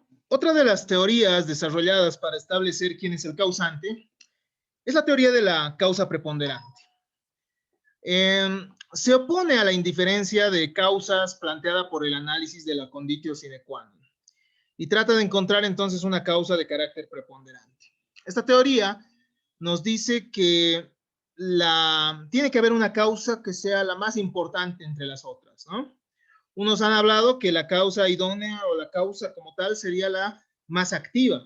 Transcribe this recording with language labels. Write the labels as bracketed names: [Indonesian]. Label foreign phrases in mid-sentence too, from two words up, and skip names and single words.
[Spanish] Otra de las teorías desarrolladas para establecer quién es el causante es la teoría de la causa preponderante. Se opone a la indiferencia de causas planteada por el análisis de la [Latin] conditio sine qua non [Spanish] y trata de encontrar entonces una causa de carácter preponderante. Esta teoría nos dice que tiene que haber una causa que sea la más importante entre las otras, ¿no? Unos han hablado que la causa idónea o la causa como tal sería la más activa.